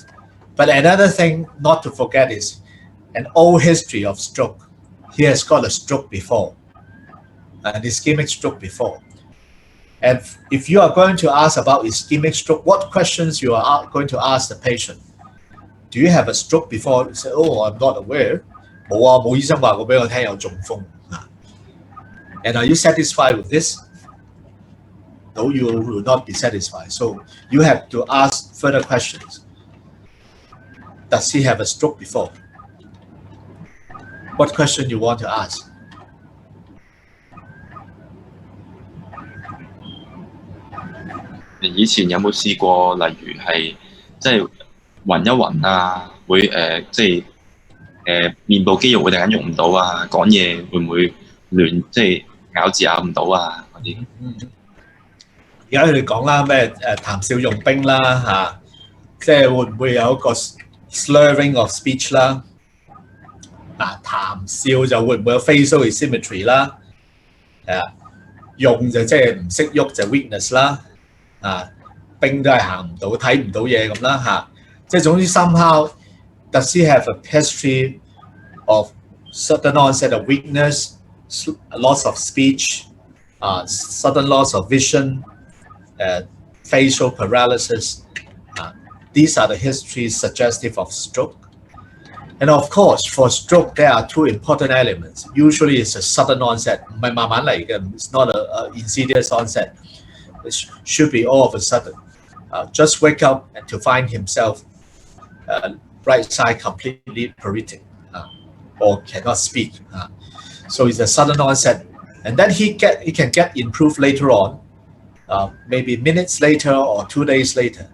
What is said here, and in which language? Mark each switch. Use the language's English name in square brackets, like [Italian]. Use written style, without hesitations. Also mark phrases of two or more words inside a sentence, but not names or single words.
[English] But another thing not to forget is an old history of stroke. He has got a stroke before, an ischemic stroke before. And if you are going to ask about ischemic stroke, what questions you are going to ask the patient? Do you have a stroke before? You say, oh, I'm not aware. [Cantonese] 冇醫生話過俾我聽有中風. [English] And are you satisfied with this? No, you will not be satisfied. So you have to ask further questions. Does he have a stroke before? What question you want to ask? [Cantonese] " 以前有冇試過，例如係即係暈一暈啊，會即係面部肌肉會突然間喐唔到啊，講嘢會唔會亂，即係咬字咬唔到啊嗰啲？" 而家佢哋講啦，咩談笑用兵啦嚇，即係會唔會有一個 [English] slurring of speech [Cantonese] 啦？談笑就會唔會有 [English] facial asymmetry [Cantonese] 啦？用就即係唔識喐就 weakness 啦，兵都係行唔到、睇唔到嘢咁啦嚇。即係總之 [English] somehow does he have a history of sudden onset of weakness, loss of speech, sudden loss of vision, facial paralysis. These are the histories suggestive of stroke. And of course, for stroke, there are two important elements. Usually, it's a sudden onset. [Cantonese] 唔係慢慢嚟嘅 [English] It's not a insidious onset. It should be all of a sudden. Just wake up and to find himself right side completely paralytic or cannot speak. So it's a sudden onset. And then he can get improved later on, maybe minutes later or 2 days later.